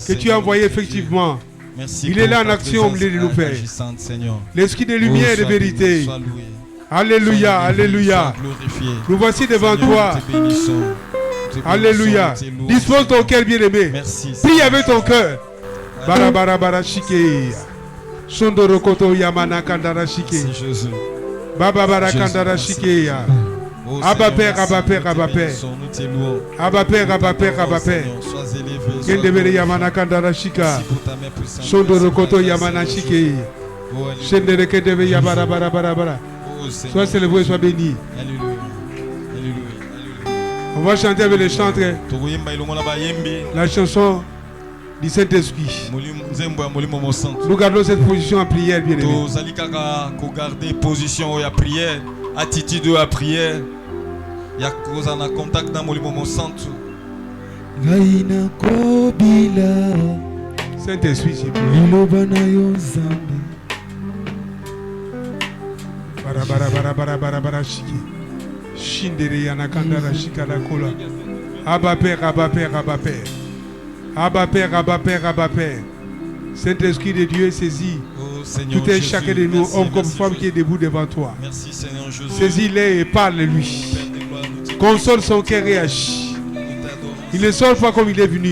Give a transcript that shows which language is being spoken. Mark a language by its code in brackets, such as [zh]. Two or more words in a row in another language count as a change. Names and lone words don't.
[fr] que tu as envoyé effectivement. Merci. Il est là en action au milieu de nos pères. L'esprit de lumière et de vérité. Alléluia, alléluia. Nous voici devant toi. Alléluia. Dispose ton cœur, bien-aimé. Prie avec ton cœur. Barabara shike. Sondoro koto yamana kandara shike. Baba bara kandara shike ya. Abba Père, Abba Père, Abba Père. Abba Père, Abba Père, Abba Père. Kendebere yamana kandara shika. Sondoro koto yamana shike. Shendere kendebe yabara bara bara bara. Sois célébré, sois béni. On va chanter avec les chantres la chanson du Saint-Esprit. Nous gardons cette position en prière, bien aimé. Garder position à prière, attitude à prière. Il y a un contact dans le moment santo. Saint-Esprit, s'il vous plaît. Bara shiki. Shindere yanakandara shikala kola. Abba Père, Abba Père, Abba Père. Abba Père, Abba Père, Abba Père. Saint-Esprit de Dieu saisit tout et chacun de nous, homme comme femme qui est debout devant toi. Merci Seigneur Jésus. Saisis-les et parle-lui. Console son cœur et agis. Il ne sort pas comme il est venu.